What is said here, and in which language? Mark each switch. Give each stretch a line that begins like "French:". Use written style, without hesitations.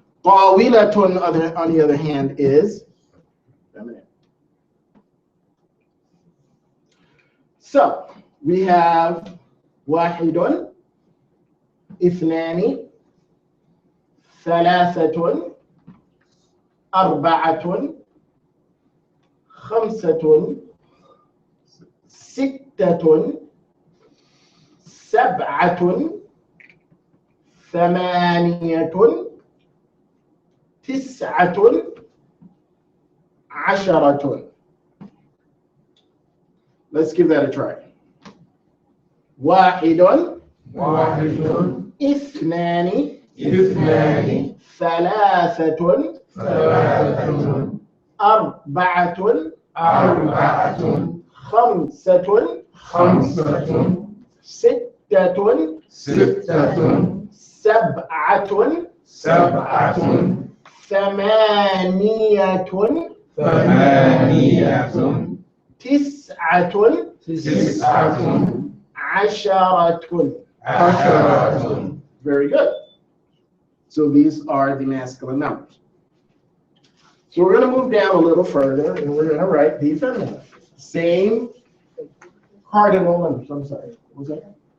English: Tawilatun, on the other hand, is feminine. So we have
Arabic: wahidun, ithnani, thalathatun, أربعة خمسة ستة سبعة ثمانية تسعة عشرة.
English: Let's give that a try.
Arabic: واحد اثنان ثلاثة أربعة خمسة ستة سبعة ثمانية تسعة عشرة.
English: Very good. So these are the masculine numbers. So we're going to move down a little further and we're going to write the feminine. Same cardinal numbers. I'm sorry. What was that?